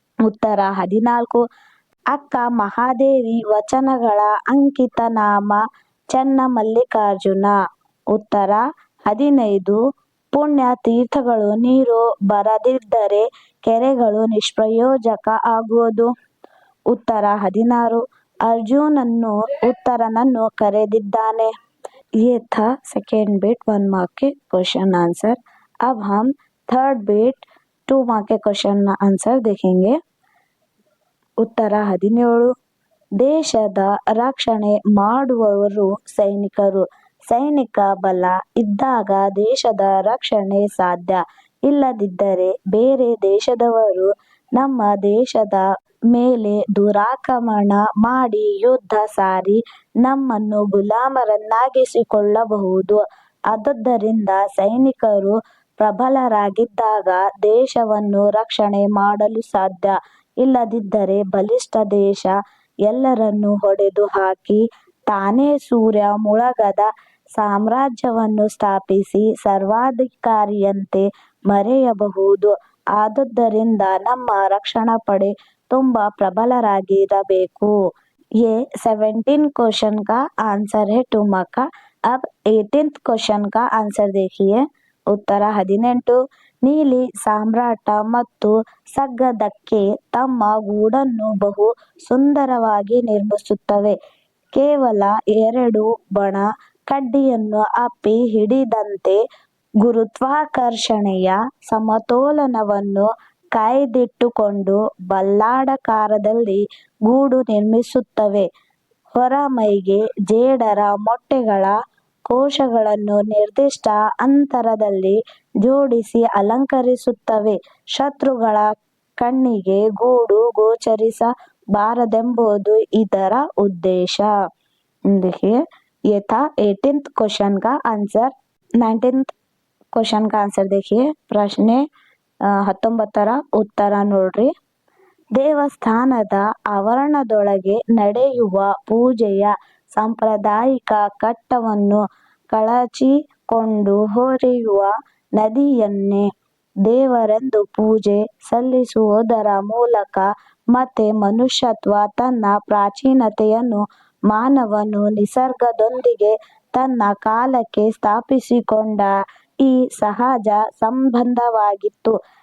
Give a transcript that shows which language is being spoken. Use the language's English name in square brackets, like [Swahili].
[Kannada] ಉತ್ತರ 14 ಅಕ್ಕ ಮಹಾದೇವಿ ವಚನಗಳ ಅಂಕಿತ ನಾಮ ಚೆನ್ನಮಲ್ಲಿಕಾರ್ಜುನ। ಉತ್ತರ 15 ಪುಣ್ಯ ತೀರ್ಥಗಳು ನೀರು ಬರದಿದ್ದರೆ ಕೆರೆಗಳು ನಿಷ್ಪ್ರಯೋಜಕ ಆಗುವುದು। ಉತ್ತರ 16 ಅರ್ಜುನನು ಉತ್ತರನನ್ನು ಕರೆದಿದ್ದಾನೆ। [Hindi] ये था सेकेंड बीट 1 मार्क के क्वेश्चन आंसर। अब हम थर्ड बीट 2 मार्क के क्वेश्चन आंसर देखेंगे। [Kannada] ಉತ್ತರ 17 ದೇಶದ ರಕ್ಷಣೆ ಮಾಡುವವರು ಸೈನಿಕರು। ಸೈನಿಕ ಬಲ ಇದ್ದಾಗ ದೇಶದ ರಕ್ಷಣೆ ಸಾಧ್ಯ, ಇಲ್ಲದಿದ್ದರೆ ಬೇರೆ ದೇಶದವರು ನಮ್ಮ ದೇಶದ ಮೇಲೆ ದುರಾಕ್ರಮಣ ಮಾಡಿ ಯುದ್ಧ ಸಾರಿ ನಮ್ಮನ್ನು ಗುಲಾಮರನ್ನಾಗಿಸಿಕೊಳ್ಳಬಹುದು। ಆದುದರಿಂದ ಸೈನಿಕರು ಪ್ರಬಲರಾಗಿದ್ದಾಗ ದೇಶವನ್ನು ರಕ್ಷಣೆ ಮಾಡಲು ಸಾಧ್ಯ, ಇಲ್ಲದಿದ್ದರೆ ಬಲಿಷ್ಠ ದೇಶ ಎಲ್ಲರನ್ನೂ ಹೊಡೆದು ಹಾಕಿ ತಾನೇ ಸೂರ್ಯ ಮುಳುಗದ ಸಾಮ್ರಾಜ್ಯವನ್ನು ಸ್ಥಾಪಿಸಿ ಸರ್ವಾಧಿಕಾರಿಯಂತೆ ಮೆರೆಯಬಹುದು। ಆದುದರಿಂದ ನಮ್ಮ ರಕ್ಷಣಾ ಪಡೆ ತುಂಬಾ ಪ್ರಬಲರಾಗಿರಬೇಕು। [Hindi] ये 17 क्वेश्चन का आंसर है 2 मार्क का। अब 18th क्वेश्चन का आंसर देखिए। [Kannada] ಉತ್ತರ 18 ನೀಲಿ ಸಾಮ್ರಾಟ ಮತ್ತು ಸಗ್ಗದಕ್ಕೆ ತಮ್ಮ ಗೂಡನ್ನು ಬಹು ಸುಂದರವಾಗಿ ನಿರ್ಮಿಸುತ್ತವೆ। ಕೇವಲ 2 ಬಣ ಕಡ್ಡಿಯನ್ನು ಅಪ್ಪಿ ಹಿಡಿದಂತೆ ಗುರುತ್ವಾಕರ್ಷಣೆಯ ಸಮತೋಲನವನ್ನು ಕಾಯ್ದಿಟ್ಟುಕೊಂಡು ಬಲ್ಲಾಡಕಾರದಲ್ಲಿ ಗೂಡು ನಿರ್ಮಿಸುತ್ತವೆ। ಹೊರಮೈಗೆ ಜೇಡರ ಮೊಟ್ಟೆಗಳ ಕೋಶಗಳನ್ನು ನಿರ್ದಿಷ್ಟ ಅಂತರದಲ್ಲಿ ಜೋಡಿಸಿ ಅಲಂಕರಿಸುತ್ತವೆ। ಶತ್ರುಗಳ ಕಣ್ಣಿಗೆ ಗೂಡು ಗೋಚರಿಸಬಾರದೆಂಬುದು ಇದರ ಉದ್ದೇಶ। [Hindi] देखिए ये था 18th क्वेश्चन का आंसर। 19th क्वेश्चन का आंसर देखिए। [Kannada] ಪ್ರಶ್ನೆ 19ರ ಉತ್ತರ ನೋಡ್ರಿ। ದೇವಸ್ಥಾನದ ಆವರಣದೊಳಗೆ ನಡೆಯುವ ಪೂಜೆಯ ಸಾಂಪ್ರದಾಯಿಕ ಘಟ್ಟವನ್ನು ಕಳಚಿಕೊಂಡು ಹರಿಯುವ ನದಿಯನ್ನೇ ದೇವರೆಂದು ಪೂಜೆ ಸಲ್ಲಿಸುವುದರ ಮೂಲಕ ಮತ್ತೆ ಮನುಷ್ಯತ್ವ ತನ್ನ ಪ್ರಾಚೀನತೆಯನ್ನು ಮಾನವನು ನಿಸರ್ಗದೊಂದಿಗೆ ತನ್ನ ಕಾಲಕ್ಕೆ ಸ್ಥಾಪಿಸಿಕೊಂಡ ಈ ಸಹಜ ಸಂಬಂಧವಾಗಿತ್ತು.